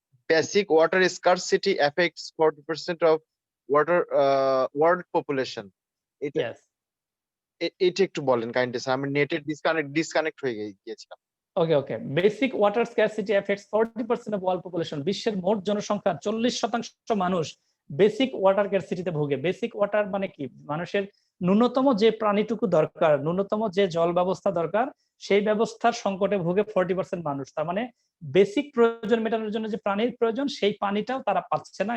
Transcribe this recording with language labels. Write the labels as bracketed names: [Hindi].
[English] basic water scarcity affects 40% of water world population. Yes. [Bangla] এটা একটু বলেন কাইন্ডলি স্যার, আমি নেটের ডিসকানেক্ট হয়ে গিয়েছিলাম। [English] Okay. Basic water scarcity affects 40% of world population. [Bangla] বিশ্বের মোট জনসংখ্যার 40% মানুষ বেসিক ওয়াটার স্কারসিটিতে ভোগে। বেসিক ওয়াটার মানে কি? মানুষের ন্যূনতম যে প্রাণীটুকু দরকার, ন্যূনতম যে জল ব্যবস্থা দরকার, সেই ব্যবস্থার সংকটে ভোগে 40% মানুষ। তার মানে বেসিক প্রয়োজন মেটানোর জন্য যে পানির প্রয়োজন, সেই পানিটাও তারা পাচ্ছে না।